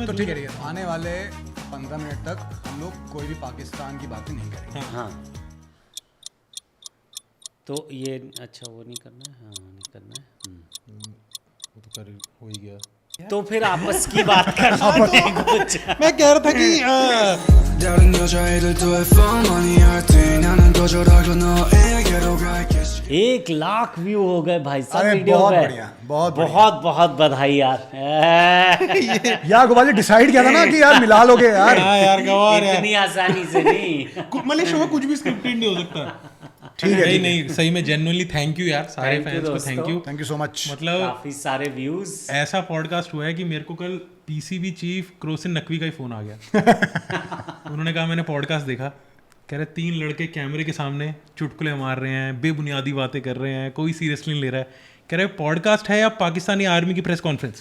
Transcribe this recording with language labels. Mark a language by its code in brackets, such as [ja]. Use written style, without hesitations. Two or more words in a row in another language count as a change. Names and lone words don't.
[hi] तो ठीक है, आने वाले 15 मिनट तक हम लोग कोई भी पाकिस्तान की बातें नहीं करेंगे। हाँ तो ये अच्छा वो नहीं करना है, हाँ नहीं करना है। वो तो कर हो ही गया। तो फिर आपस की बात करना पड़ेगा कुछ। मैं कह रहा था कि [ko] 다른 여자애들도 F-money 할 때 나는 거절하고 너에게로 갈게 [hi] 1 लाख व्यू हो गए भाई साहब अरे वीडियो बहुत पे। बढ़िया, बहुत बढ़िया। बहुत बहुत बधाई यार। यार गोपाल जी डिसाइड किया था ना कि यार मिला लोगे यार। हाँ यार गवार यार, इतनी आसानी से नहीं। मतलब शो में कुछ भी स्क्रिप्टेड नहीं हो सकता। ठीक है, नहीं ठीक है। नहीं, सही में [en] genuinely thank you [hi] यार सारे [en] Thank you [hi] फैंस को, दोस्तों। [en] thank you. thank you so much. [hi] मतलब काफी सारे व्यूज। ऐसा पॉडकास्ट हुआ है कि मेरे को कल पीसीबी चीफ क्रोसिन नकवी का ही फोन आ गया। उन्होंने कहा मैंने पॉडकास्ट देखा, कह रहे 3 लड़के कैमरे के सामने चुटकुले मार रहे हैं, बेबुनियादी बातें कर रहे हैं, कोई सीरियसली नहीं ले रहा है। कह रहे पॉडकास्ट है या पाकिस्तानी आर्मी की [en] press conference?